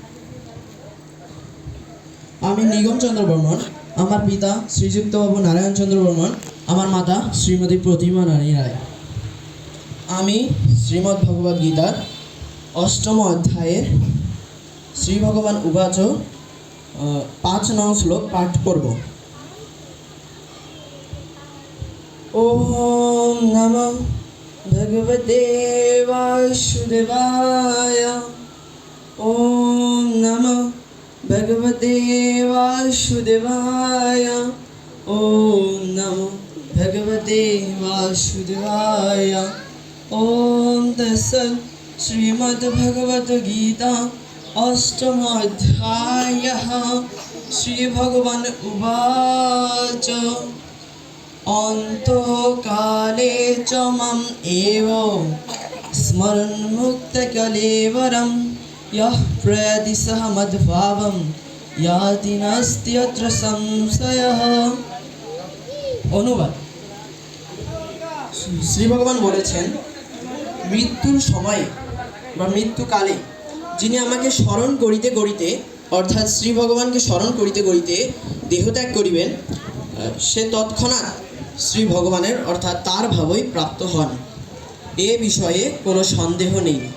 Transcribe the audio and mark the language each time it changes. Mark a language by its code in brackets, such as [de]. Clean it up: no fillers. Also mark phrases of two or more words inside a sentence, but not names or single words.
[bn] আমি নিগম চন্দ্র বর্মন, আমার পিতা শ্রীযুক্ত বাবু নারায়ণ চন্দ্র বর্মন, আমার মাতা শ্রীমতী প্রতিমা রানী রায়। আমি শ্রীমদ্ ভগবদ্ গীতার ৮ম অধ্যায়ের [sa] শ্রী ভগবান উবাচ [bn] ৫ নং শ্লোক পাঠ করব। [sa] ওম নমো ভগবতে বাসুদেবায়। ওম নমো ভগবতে বাসুদেবায়। ওম নমো ভগবতে বাসুদেবায়। ওম তৎসৎ। শ্রীমদ্ ভগবদ্ গীতা ৮ম অধ্যায়ঃ। শ্রী ভগবান উবাচ অন্তকালে চ মাম এব স্মরণ মুক্ত কলেবরম यः प्रयाति सः मद्भावं याति नास्ति अत्र संशयः। [bn] অনুবাদ। শ্রী ভগবান বলেছেন, মৃত্যুর সময়ে বা মৃত্যুকালে যিনি আমাকে স্মরণ করিতে করিতে অর্থাৎ শ্রী ভগবানকে স্মরণ করিতে করিতে দেহত্যাগ করিবেন, সে তৎক্ষণাৎ শ্রী ভগবানের অর্থাৎ তার ভাবই প্রাপ্ত হন, এ বিষয়ে কোনো সন্দেহ নেই।